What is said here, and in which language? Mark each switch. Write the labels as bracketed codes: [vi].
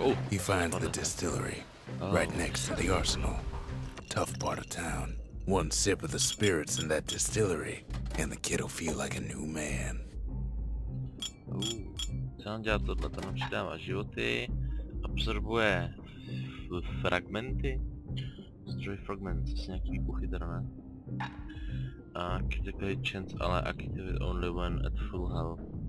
[en] He finds the distillery, right next to the arsenal. Tough part of town. One sip of the spirits in that distillery, and the kid'll feel like a new man. [cs] Co nám dělá tohle? To nám přidává životy, absorbuje fragmenty, zdroj fragment, zase nějaký výbuchy teda ne. [en] A critical chance, [cs] ale [en] activate only when at full health.